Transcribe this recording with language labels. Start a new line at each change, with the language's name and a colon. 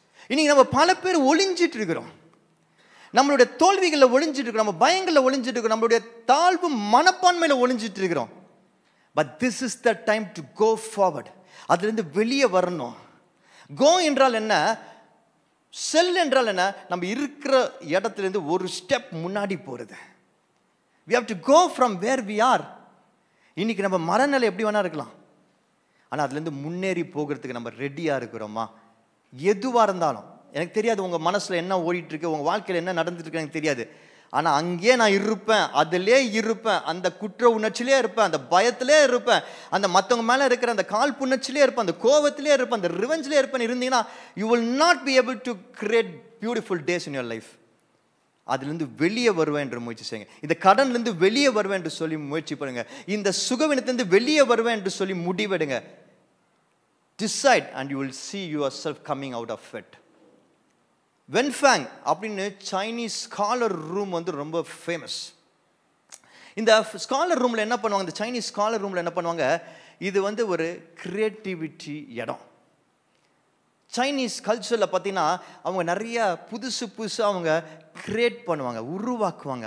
Tamil: இன்னைக்கு நம்ம பல பேர் ஒளிஞ்சிட்டு இருக்கிறோம், நம்மளுடைய தோல்விகளில் ஒளிஞ்சிட்டு இருக்கிறோம், நம்ம பயங்களில் ஒளிஞ்சிட்டு இருக்கிறோம், நம்மளுடைய தாழ்வு மனப்பான்மையில் ஒளிஞ்சிட்டு இருக்கிறோம்.
English: But this is the time to go forward.
Tamil: அதுலேருந்து வெளியே வரணும். கோ என்றால் என்ன? செல் என்றால் என்ன? நம்ம இருக்கிற இடத்துலேருந்து ஒரு ஸ்டெப் முன்னாடி போகிறது.
English: we have to go from where we are.
Tamil: இன்னைக்கு நம்ம மனநிலை எப்படி வேணா இருக்கலாம், ஆனால் அதுலேருந்து முன்னேறி போகிறதுக்கு நம்ம ரெடியாக இருக்கிறோமா? எதுவாக இருந்தாலும் எனக்கு தெரியாது உங்கள் மனசில் என்ன ஓடிட்டுருக்கு, உங்கள் வாழ்க்கையில் என்ன நடந்துட்டுருக்கு எனக்கு தெரியாது. ஆனால் அங்கேயே நான் இருப்பேன், அதிலே இருப்பேன், அந்த குற்ற உணர்ச்சியிலே இருப்பேன், அந்த பயத்திலே இருப்பேன், அந்த மற்றவங்க மேலே இருக்கிற அந்த கால் புணர்ச்சியிலே இருப்பேன், அந்த கோபத்திலே இருப்பேன், அந்த ரிவெஞ்சிலே இருப்பேன் இருந்தீங்கன்னா
English: you will not be able to create beautiful days in your life.
Tamil: அதுலேருந்து வெளியே வருவேன் என்று முயற்சி செய்யுங்க. இந்த கடன்லேருந்து வெளியே வருவேன் என்று சொல்லி முயற்சி பண்ணுங்க. இந்த சுகவினத்திலிருந்து வெளியே வருவேன் என்று சொல்லி முடிவெடுங்க.
English: Decide and you will see yourself coming out of it.
Tamil: வென்ஃபேங் அப்படின்னு சைனீஸ் ஸ்காலர் ரூம் வந்து ரொம்ப ஃபேமஸ். இந்த ஸ்காலர் ரூமில் என்ன பண்ணுவாங்க, இந்த சைனீஸ் ஸ்காலர் ரூமில் என்ன பண்ணுவாங்க, இது வந்து ஒரு கிரியேட்டிவிட்டி இடம். சைனீஸ் கல்ச்சரில் பார்த்தீங்கன்னா அவங்க நிறைய புதுசு புதுசாக அவங்க கிரியேட் பண்ணுவாங்க, உருவாக்குவாங்க.